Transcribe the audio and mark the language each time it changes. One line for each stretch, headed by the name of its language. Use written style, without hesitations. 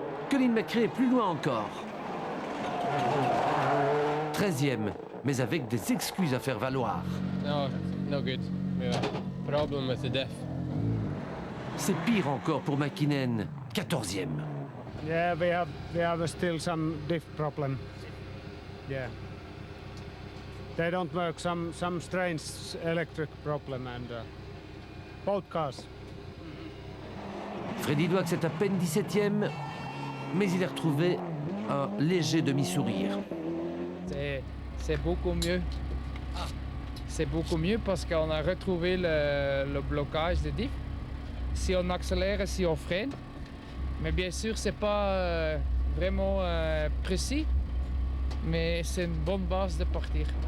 French: Colin McRae est plus loin encore. 13e, mais avec des excuses à faire valoir.
English: No good. Problem with the def.
French: C'est pire encore pour McKinnon, 14e.
English: Yeah, we have still some diff problem. Yeah. They don't work. Some strange electric problem and both cars.
French: Freddy Dwax est à peine 17e, mais il a retrouvé un léger demi-sourire. C'est beaucoup mieux. C'est beaucoup mieux parce qu'on a retrouvé le blocage de diff. Si on accélère et si on freine. Mais bien sûr, c'est pas vraiment précis, mais c'est une bonne base de partir.